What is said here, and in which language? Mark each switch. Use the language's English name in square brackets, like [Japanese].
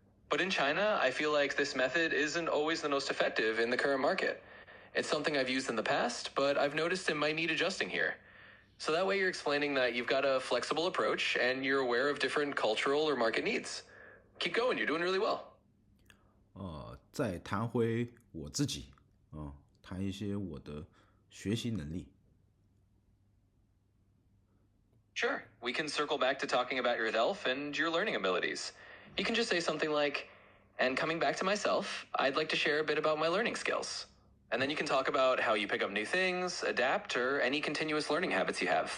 [English] But in China, I feel like this method isn't always the most effective in the current market. It's something I've used in the past, but I've noticed it might need adjusting here. So that way you're explaining that you've got a flexible approach and you're aware of different cultural or market needs. Keep going, you're doing really well. [Chinese] 再谈回我自己，谈一些我的学习能力。 [English] Sure, we can circle back to talking about yourself and your learning abilities. You can just say something like, and coming back to myself, I'd like to share a bit about my learning skills. And then you can talk about how you pick up new things, adapt, or any continuous learning habits you have.